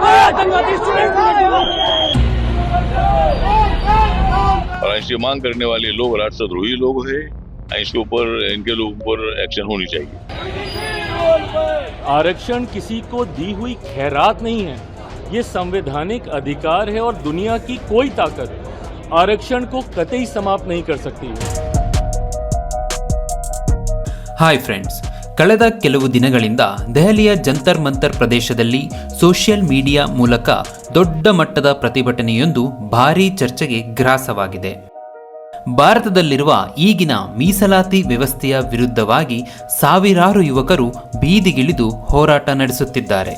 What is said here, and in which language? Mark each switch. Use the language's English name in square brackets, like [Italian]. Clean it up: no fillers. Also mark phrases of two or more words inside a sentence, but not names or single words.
[Hindi] और इसकी मांग करने वाले लोग राष्ट्रद्रोही लोग हैं। इसके ऊपर इनके लोगों पर एक्शन होनी चाहिए। आरक्षण किसी को दी हुई खैरात नहीं है, ये संवैधानिक अधिकार है और दुनिया की कोई ताकत आरक्षण को कतई समाप्त नहीं कर सकती है। [Kannada] ಹಾಯ್ ಫ್ರೆಂಡ್ಸ್, ಕಳೆದ ಕೆಲವು ದಿನಗಳಿಂದ ದೆಹಲಿಯ ಜಂತರ್ ಮಂತರ್ ಪ್ರದೇಶದಲ್ಲಿ [English] social media [Kannada] ಮೂಲಕ ದೊಡ್ಡ ಮಟ್ಟದ ಪ್ರತಿಭಟನೆಯೊಂದು ಭಾರೀ ಚರ್ಚೆಗೆ ಗ್ರಾಸವಾಗಿದೆ. ಭಾರತದಲ್ಲಿರುವ ಈಗಿನ ಮೀಸಲಾತಿ ವ್ಯವಸ್ಥೆಯ ವಿರುದ್ಧವಾಗಿ ಸಾವಿರಾರು ಯುವಕರು ಬೀದಿಗಿಳಿದು ಹೋರಾಟ ನಡೆಸುತ್ತಿದ್ದಾರೆ.